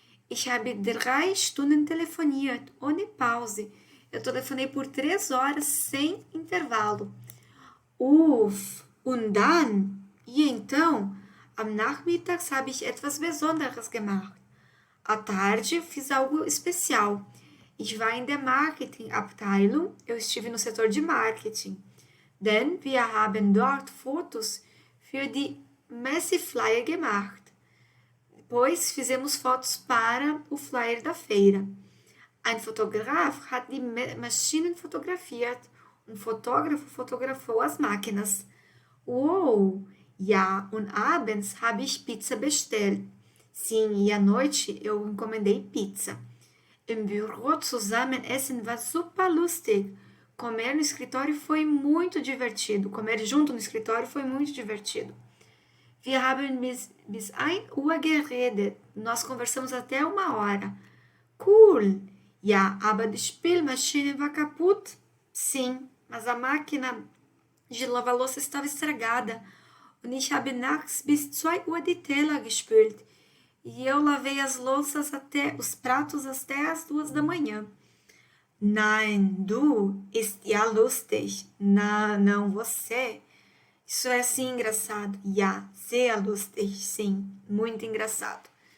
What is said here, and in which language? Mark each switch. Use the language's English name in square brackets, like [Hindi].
[German] Ich habe 3 Stunden telefoniert, ohne Pause. [Portuguese] Eu telefonei por 3 horas sem intervalo. [German] Und dann? [Portuguese] E então? [German] Am Nachmittags habe ich etwas Besonderes gemacht. [Portuguese] À tarde, fiz algo especial. [German] Ich war in der Marketingabteilung. [Portuguese] Eu estive no setor de marketing. [German] Denn wir haben dort Fotos für die Messeflyer gemacht. [Portuguese] Depois fizemos fotos para o flyer da feira. [German] Ein Fotograf hat die Maschinen fotografiert. [Portuguese] Um fotógrafo fotografou as máquinas. Uou! [German] Ja, und abends habe ich Pizza bestellt. [Portuguese] Sim, e à noite eu encomendei pizza. [German] Im Büro zusammen essen war super lustig. [Portuguese] Comer no escritório foi muito divertido. Comer junto no escritório foi muito divertido. [German] Wir haben bis 1 Uhr geredet. [Portuguese] Nós conversamos até 1 hora. [English] Cool! [German] Ja, aber die Spülmaschine war kaputt. [Portuguese] Sim, mas a máquina de lavar louça estava estragada. [German] Und ich habe nachts bis 2 Uhr die Teller gespült. [Portuguese] E eu lavei os pratos até as 2 da manhã. [German] Nein, du ist ja lustig. [Portuguese] Não, você. Isso é sim engraçado. [German] Ja, sehr lustig, [Portuguese] sim, muito engraçado.